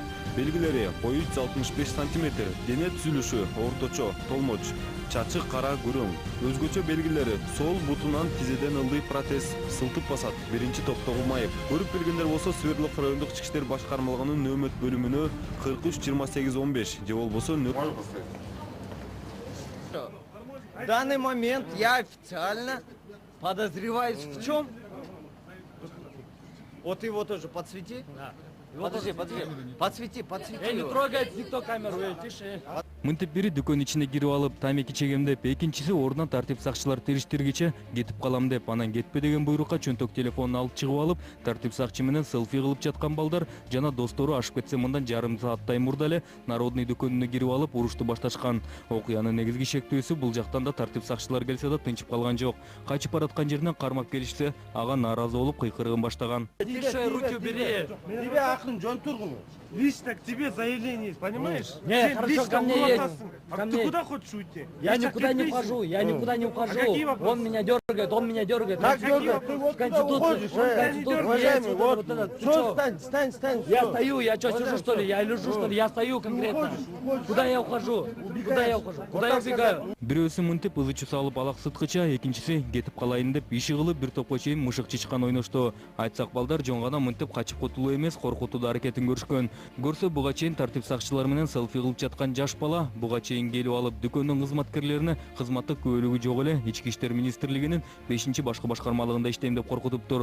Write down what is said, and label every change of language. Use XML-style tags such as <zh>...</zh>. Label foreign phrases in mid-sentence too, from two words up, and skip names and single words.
<ky>Белгилери: бою 165 см, дене түзүлүшү орточо, толмоч, чачы кара, күрөң. Өзгөчө белгилери: сол бутунан тизеден ылдый протез, сылтып басат, биринчи топтогу майып. Көрүп билгендер болсо Свердлов райондук ички иштер башкармалыгынын нөмөт бөлүмүнө 43-28-15 же болбосо</ky> <ru>В данный момент я официально подозреваюсь в чем? Вот его тоже подсвети. Да. Подожди. Подсвети. Не трогает никто камеру, тише.</ru> <ky>Мынтип бири дүкөн ичине кирип алып тамеки чегем деп, экинчиси ордунан тартип сакчылар териштиргиче кетип калам деп, анан кетпе деген буйрукка чөнтөк телефонун алып чыгып алып, тартип сакчы менен селфи кылып жаткан балдар жана достору ашып кетсе мындан жарым сааттай мурда эле Народный дүкөнүнө кирип алып урушту башташкан. Окуянын негизги шектөөсү бул жактан да тартип сакчылар келсе да тынчып калган жок. Качып бараткан жеринен кармап келишсе, ага нааразы болуп кыйкырыгын баштаган.</ky> <ru>Тише, руки убери.</ru> <ky>Тебе акын жон тургун.</ky> <ru>Лично к тебе заявление есть, понимаешь? Не, Ты хорошо, лично ко мне урод. едь. А Ко ты мне. куда хочешь уйти? Я сейчас никуда не ответь. ухожу, я никуда не ухожу. какие вопросы? Он меня дергает, он меня дергает. Как дергает? Ты вот туда уходишь, Уважаемый, вот ты чё? Стань. Я стою, я что, сижу что ли? Я лежу что ли? Я стою конкретно. Куда я ухожу? Куда я ухожу? Куда я убегаю?</ru> <ky>Бирөөсү мынтип ызычы салып алаксыткыча, экинчиси кетип калайын деп иши кылып бир топко чейин мышык чычкан ойношту. Айтсак балдар жон гана мынтип качып кутулуу эмес, коркутуу аракетин көрүшкөн. Көрсө буга чейин тартип сакчылар менен селфи кылып жаткан жаш бала буга чейин келип алып дүкөндүн кызматкерлерине кызматтык күбөлүгү жок эле Ички иштер министрлигинин 5-башкы башкармалыгында иштейм деп коркутуптур.</ky>